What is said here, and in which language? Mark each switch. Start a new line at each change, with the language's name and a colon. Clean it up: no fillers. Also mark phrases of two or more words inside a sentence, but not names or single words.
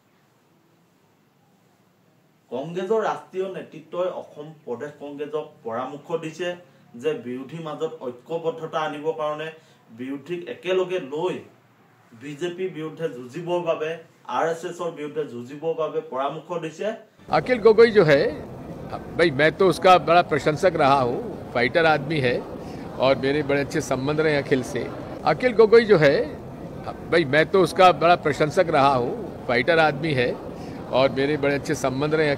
Assamese: কংগ্ৰেছৰ ৰাষ্ট্ৰীয় নেতৃত্বই অসম প্ৰদেশ কংগ্ৰেছক পৰামৰ্শ দিছে যে বিৰোধীৰ মাজত ঐক্যবদ্ধতা আনিবৰ কাৰণে বিৰোধীক একেলগে লৈ বিজেপিৰ বিৰুদ্ধে যুঁজিবৰ বাবে RSSৰ বিৰুদ্ধে যুঁজিবৰ বাবে পৰামৰ্শ দিছে।
Hindi: अखिल गोगोई जो है भाई, मैं तो उसका बड़ा प्रशंसक रहा हूँ, फाइटर आदमी है और मेरे बड़े अच्छे संबंध रहे अखिल से। अखिल गोगोई जो है भाई, मैं तो उसका बड़ा प्रशंसक रहा हूँ, फाइटर आदमी है और मेरे बड़े अच्छे संबंध रहे।